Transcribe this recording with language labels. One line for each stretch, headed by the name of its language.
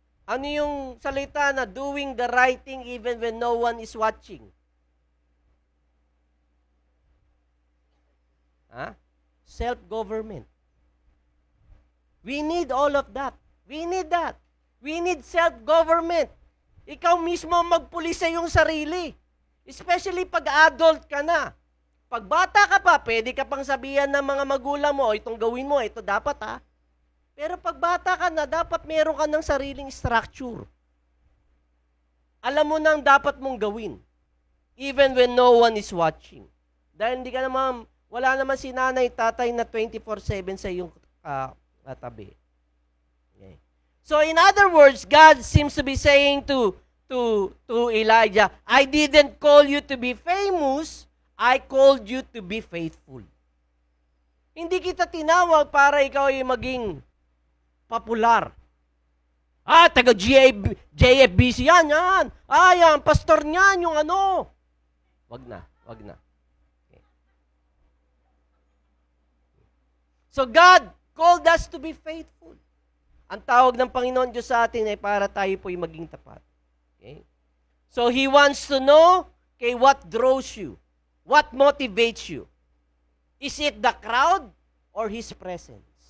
Filipino: Ano yung salita na
English: doing the right thing even when no one is watching? Self-government. We need all of that. We need that. We need self-government.
Filipino: Ikaw mismo magpulis sa iyong sarili. Especially pag adult ka na. Pag bata ka pa, pwede ka pang sabihan ng mga magulang mo, itong gawin mo, ito dapat ha. Pero pag bata ka na, dapat meron ka ng sariling structure. Alam mo nang dapat mong gawin.
English: Even when no one is watching.
Filipino: Dahil hindi ka naman, wala naman si nanay, tatay na 24/7 sa iyong tabi. Okay.
English: So in other words, God seems to be saying to Elijah, I didn't call you to be famous, I called you to be faithful.
Filipino: Hindi kita tinawag para ikaw ay maging popular. Taga JFBC yan. Yan, pastor niyan, yung ano. Wag na. Okay.
English: So God called us to be faithful.
Filipino: Ang tawag ng Panginoon Diyos sa atin ay para tayo po'y maging tapat. Okay?
English: So He wants to know, what draws you? What motivates you? Is it the crowd or His presence?